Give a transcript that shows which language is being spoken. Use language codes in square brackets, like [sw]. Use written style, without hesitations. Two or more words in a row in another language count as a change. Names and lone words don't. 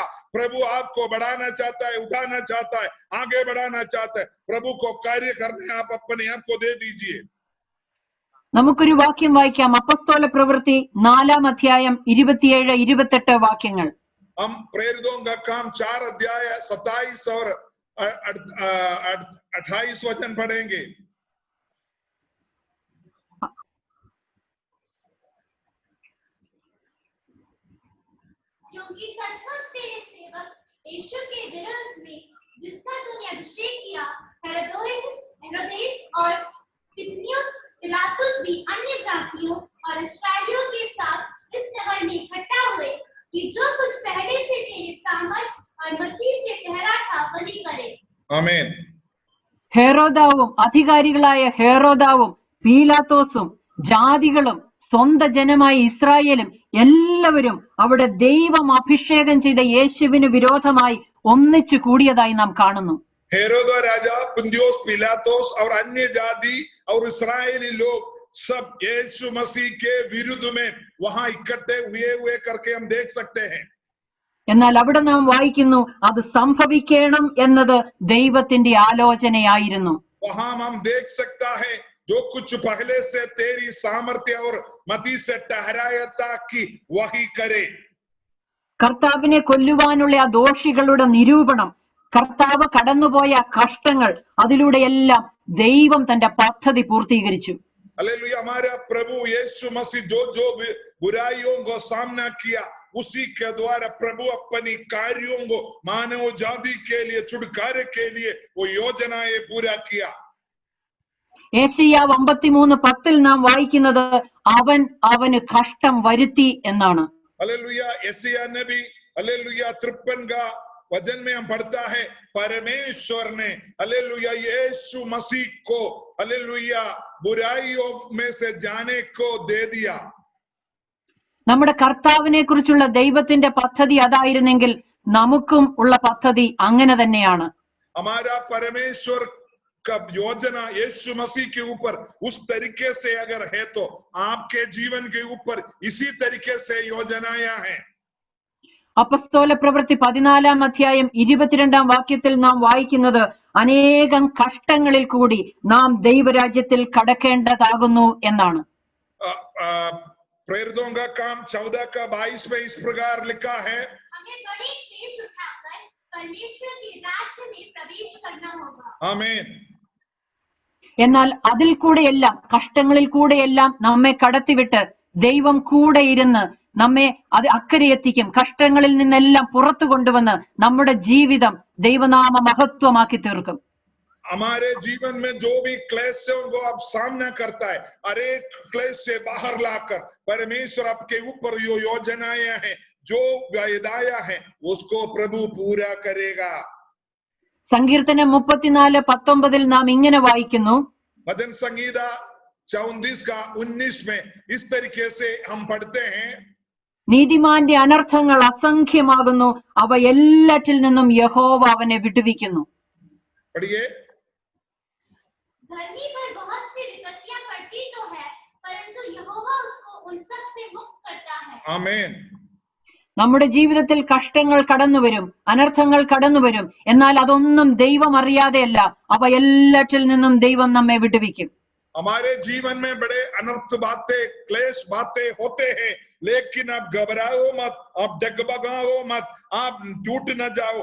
[hi] प्रभु आपको बढ़ाना चाहता है, उठाना चाहता है, आगे बढ़ाना चाहता है। प्रभु को कार्य करने आप अपने आप को दे दीजिए। [ml] നമുക്കൊരു വാക്യം വായിക്കാം. അപ്പസ്തോല പ്രവൃത്തി 4-ാം അധ്യായം 27-28 വാക്യങ്ങൾ. [hi] हम प्रेरितों का काम 4 अध्याय 27 और 28 वचन पढ़ेंगे। क्योंकि सचमुच तेरे सेवक यीशु के विरुद्ध में जिसका तूने अभिषेक किया, हेरोदेस और पितनियुस पिलातुस भी अन्य जातियों और इस्राएलियों के साथ इस नगर में इकट्ठा हुए कि जो कुछ पहले से तेरे सामर्थ और मति से ठहरा था वही करे। आमीन। [ml] ഹെറോദാവും അധികാരികളായ ഹെറോദാവും പീലാത്തോസും ജാതികളും സ്വന്തം ജനമായ ഇസ്രായേലും എല്ലാവരും അവിടെ ദൈവം അഭിഷേകം ചെയ്ത യേശുവിന് വിരോധമായി ഒന്നിച്ചു കൂടിയതായി നാം കാണുന്നു. [hi] हेरोद राजा, पुन्तियुस पिलातुस और अन्य जाति और इस्राएली लोग सब यीशु मसीह के विरुद्ध में वहां इकट्ठे हुए करके हम देख सकते हैं। [ml] എന്നാൽ അവിടെ നാം വായിക്കുന്നു, അത് സംഭവിക്കണം എന്നത് ദൈവത്തിന്റെ ആലോചനയായിരുന്നു. [hi] वहां हम देख सकता है जो कुछ पहले से तेरी सामर्थ्य और मति से ठहराया था कि वही करे। [ml] കർത്താവിനെ കൊല്ലുവാനുള്ള ആ ദോഷികളുടെ നിരൂപണം, കർത്താവ് കടന്നുപോയ കഷ്ടങ്ങൾ, അതിലൂടെയെല്ലാം ദൈവം തന്റെ പദ്ധതി പൂർത്തീകരിച്ചു. [hi] हालेलुया। हमारा प्रभु यीशु मसीह जो बुराइयों को सामना किया, उसी के द्वारा प्रभु अपनी कार्यों को मानव जाति के लिए, छुटकारे के लिए वो योजनाएं पूरा किया। [ml] യെശയ്യാവ് 53:10 നാം വായിക്കുന്നത് അവൻ അവന് കഷ്ടം വരുത്തി എന്നാണ്. [hi] हालेलुया। यशायाह नबी हालेलुया 53 का वचन में हम पढ़ता है, परमेश्वर ने हालेलुया यीशु मसीह को हालेलुया बुराइयों में से जाने को दे दिया। [ml] നമ്മുടെ കർത്താവിനെ കുറിച്ചുള്ള ദൈവത്തിന്റെ പദ്ധതി അതായിരുന്നെങ്കിൽ നമുക്കും ഉള്ള പദ്ധതി അങ്ങനെ തന്നെയാണ്. [hi] हमारा परमेश्वर का योजना यीशु मसीह के ऊपर उस तरीके से अगर है तो आपके जीवन के ऊपर इसी तरीके से योजनाएं हैं। [ml] അപ്പസ്തോല പ്രവൃത്തി 14-ാം അധ്യായം 22-ാം വാക്യത്തിൽ നാം വായിക്കുന്നത്, അനേകം കഷ്ടങ്ങളിൽ കൂടി നാം ദൈവരാജ്യത്തിൽ കടക്കേണ്ടതാകുന്നു എന്നാണ്. [hi] प्रेरितों का काम 14 का 22 में इस प्रकार लिखा है, हमें बड़ी क्लेश उठाकर परमेश्वर के राज्य में प्रवेश करना होगा। आमीन। [ml] എന്നാൽ അതിൽ കൂടെയെല്ലാം, കഷ്ടങ്ങളിൽ കൂടെയെല്ലാം നമ്മെ കടത്തിവിട്ട് ദൈവം കൂടെ ഇരുന്ന് നമ്മെ അത് അക്കരെ എത്തിക്കും. കഷ്ടങ്ങളിൽ നിന്നെല്ലാം പുറത്തു കൊണ്ടുവന്ന് നമ്മുടെ ജീവിതം ദൈവനാമ മഹത്വമാക്കി തീർക്കും. [hi] हमारे जीवन में जो भी क्लेशों को आप सामना करता है, हर एक क्लेश से बाहर लाकर परमेश्वर आपके ऊपर जो योजनाएं हैं, जो वायदाएं हैं, उसको प्रभु पूरा करेगा। [ml] സങ്കീർത്തനം 34:19 നാം ഇങ്ങനെ വായിക്കുന്നു, [hi] भजन संगीता 34 का 19 में इस तरीके से हम पढ़ते हैं, [ml] നീതിമാന്റെ അനർത്ഥങ്ങൾ അസംഖ്യമാകുന്നു, അവ എല്ലാറ്റിൽ നിന്നും യഹോവ അവനെ വിടുവിക്കുന്നു. [hi] पढ़िए। धर्मी पर बहुत सी विपत्तियां पड़ती तो है, परंतु यहोवा उसको उन सब से मुक्त करता है। आमीन। [ml] നമ്മുടെ ജീവിതത്തിൽ കഷ്ടങ്ങൾ കടന്നുവരും, അനർത്ഥങ്ങൾ കടന്നുവരും. എന്നാൽ അതൊന്നും ദൈവം അറിയാതെയല്ല, അവ എല്ലാറ്റിൽ നിന്നും ദൈവം നമ്മെ വിടുവിക്കും. [hi] हमारे जीवन में बड़े अनर्थ बातें, क्लेश बातें होते हैं, लेकिन आप घबराओ मत, आप डगमगाओ मत, आप टूट न जाओ।